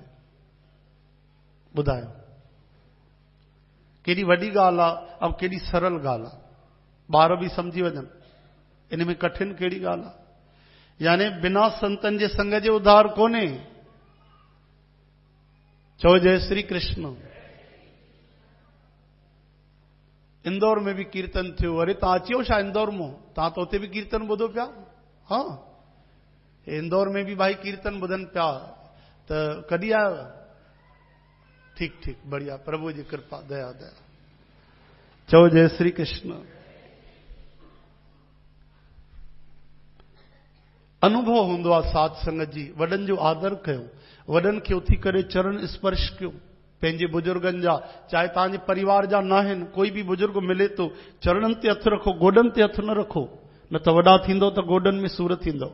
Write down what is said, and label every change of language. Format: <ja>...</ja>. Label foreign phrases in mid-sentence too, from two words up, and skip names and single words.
<sd>ॿुधायो केॾी वॾी ॻाल्हि आहे ऐं केॾी सरल ॻाल्हि आहे, ॿार बि सम्झी वञनि इन में कठिन कहिड़ी ॻाल्हि आहे। यानी बिना संतन जे संग जे उधार कोन्हे। चओ जय श्री कृष्ण। इंदौर</sd> <hi>में भी</hi> <sd>कीर्तन थियो। अरे तव्हां अची वियो छा इंदौर मां? तव्हां त उते बि कीर्तन ॿुधो पिया? हाँ, इंदौर</sd> <hi>में भी</hi> <sd>भाई कीर्तन ॿुधनि पिया। त कॾहिं आयो? ठीक ठीक, बढ़िया, प्रभु जी कृपा दया दया। चओ जय श्री कृष्ण। अनुभव हूंदो आहे साध संगत जी। वॾनि जो आदर कयो, वॾनि खे उथी करे चरण स्पर्श कयो। पंहिंजे बुजुर्गनि जा, चाहे तव्हांजे परिवार जा न आहिनि, कोई बि बुजुर्ग मिले तो चरणनि ते हथ रखो, गोॾनि ते हथ न रखो, न त वॾा थींदो त गोॾनि में सूर थींदो।</sd>